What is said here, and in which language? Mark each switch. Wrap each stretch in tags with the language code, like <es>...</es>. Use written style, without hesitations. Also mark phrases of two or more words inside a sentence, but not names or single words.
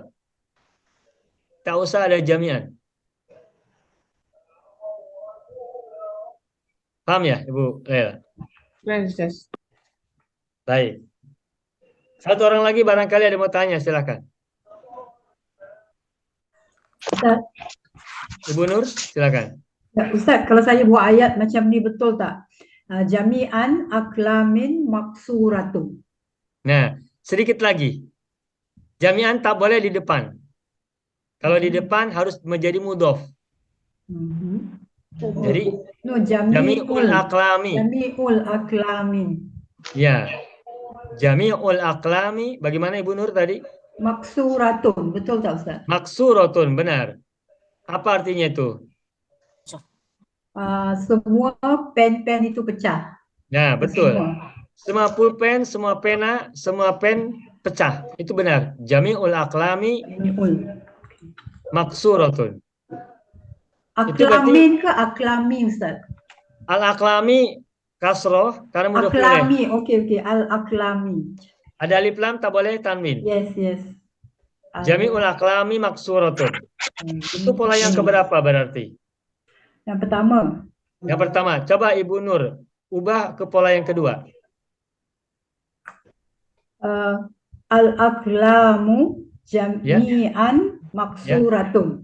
<id>Tak usah ada jami'an. Paham ya, Ibu Laila? Kan Ustaz? Baik. Satu orang lagi barangkali ada mau tanya, silakan. Ustaz, Ibu Nur, silakan.</id> <ms>Ustaz, kalau saya buat ayat macam ni betul tak?</ms> <ar>جميعاً أقلامٌ مكسورةٌ.</ar> <id>Nah, sedikit lagi. Jami'an tak boleh di depan. Kalau di depan harus menjadi mudhof. Jadi No,</id> <ar>جميع الأقلام. جميع أقلامٍ. Ya. جميع الأقلام,</ar> <id>bagaimana Ibu Nur tadi?</id> <ms>Maksuratun, betul tak Ustaz?</ms> <id>Maksuratun, benar. Apa artinya itu?</id> <ms>Semua pen-pen itu pecah.</ms> <id>Nah, betul. Semua. Semua pulpen, semua pena, semua pen pecah. Itu benar.</id> <ar>جميع الأقلام Jami'ul. maksuratun.</ar> <ms>Aklamin ke aklami Ustaz?</ms> <id>Al-aklami kasroh karena mudah boleh.</id> <ar>Aklami, okey, al-aklami.</ar> <id>Ada alif lam tak boleh tanwin. Yes.</id> <ar>جميع الأقلام مكسورة.</ar> <id>Itu pola yang keberapa berarti? Yang pertama. Yang pertama, coba Ibu Nur ubah ke pola yang kedua.</id> <ar>الأقلام جميعاً مكسورة.</ar>